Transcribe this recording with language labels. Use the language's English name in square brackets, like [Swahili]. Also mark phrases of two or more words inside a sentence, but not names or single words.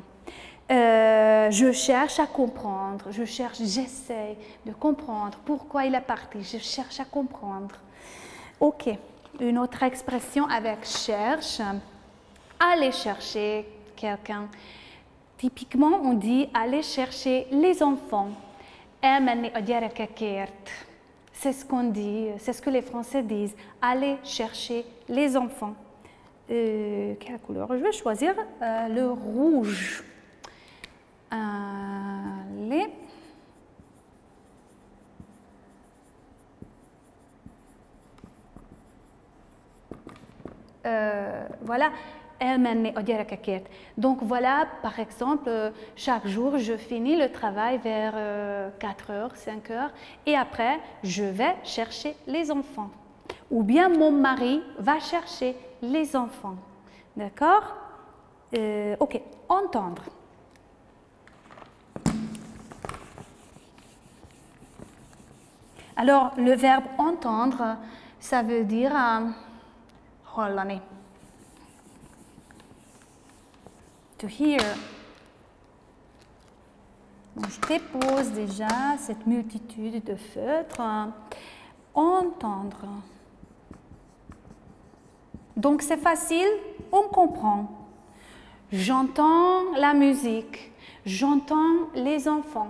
[French] Je cherche à comprendre, j'essaie de comprendre pourquoi il est parti, je cherche à comprendre. Ok, une autre expression avec cherche, aller chercher quelqu'un. Typiquement, on dit aller chercher les enfants. [Hungarian] Elmenni a gyerekekért. [French] C'est ce qu'on dit, c'est ce que les Français disent, aller chercher les enfants. Quelle couleur? Je vais choisir le rouge. Allez. Voilà. [Hungarian] Elmenni a gyerekekért. [French] Donc voilà, par exemple, chaque jour, je finis le travail vers 4 heures, 5 heures, et après, je vais chercher les enfants. Ou bien mon mari va chercher les enfants. D'accord? Ok, entendre. Alors, le verbe entendre, ça veut dire hallani. [English] To hear. [French] Donc, je dépose déjà cette multitude de feutres. Entendre. Donc c'est facile, on comprend. J'entends la musique, j'entends les enfants.